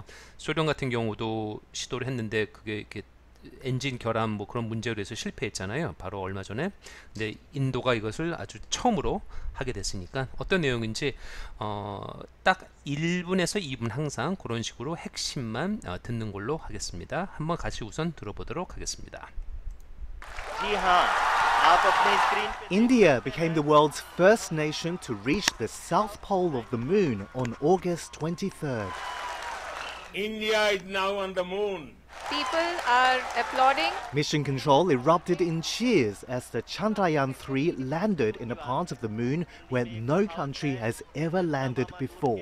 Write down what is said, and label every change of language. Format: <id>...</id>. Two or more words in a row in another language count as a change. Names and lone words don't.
<ko>소련 같은 경우도 시도를 했는데 그게 이렇게 엔진 결함 뭐 그런 문제로 해서 실패했잖아요. 바로 얼마 전에. 근데 인도가 이것을 아주 처음으로 하게 됐으니까 어떤 내용인지 딱 1분에서 2분 항상 그런 식으로 핵심만 듣는 걸로 하겠습니다. 한번 같이 우선 들어보도록 하겠습니다.</ko> <hi>जी हाँ आप अपने स्क्रीन पे</hi> <en>India became the world's first nation to reach the south pole of the moon on August 23rd. India is now on the moon. People are applauding. Mission Control erupted in cheers as the Chandrayaan 3 landed in a part of the moon where no country has ever landed before.</en>